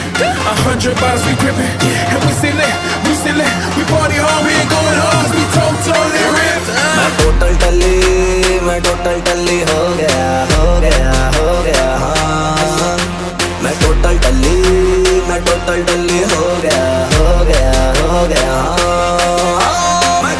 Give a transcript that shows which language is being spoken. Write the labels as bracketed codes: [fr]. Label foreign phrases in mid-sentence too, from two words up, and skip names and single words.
[en] 100 bottles, we grippin'. And we stay lit, we party hard, we ain't going home, 'cause we totally ripped. [hi] मैं टोटल टल्ली हो गया हाँ मैं टोटल टल्ली हो गया हाँ